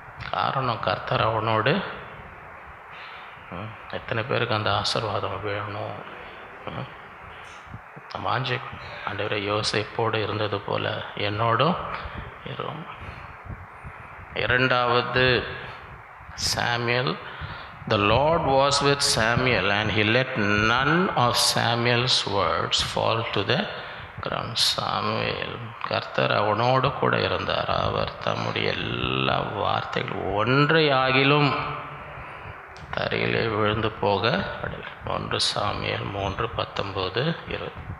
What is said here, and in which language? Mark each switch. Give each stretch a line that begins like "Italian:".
Tamil: காரணம் கர்த்தர் அவனோடு. எத்தனை பேருக்கு அந்த ஆசீர்வாதம் வேணும்? வாஞ்சி ஆண்டவரே, யோசேப்போடு இருந்தது போல என்னோடும் இரும். 2வது Samuel.
English: The Lord was with Samuel and he let none of Samuel's words fall to the ground.
Tamil: Samuel, கர்த்தர் அவனோடு கூட இருந்தார். அவர் தம்முடைய எல்லா வார்த்தைகள் ஒன்றையாகிலும் தரையிலே விழுந்து போக 1 சாமுவேல் 3:19-20.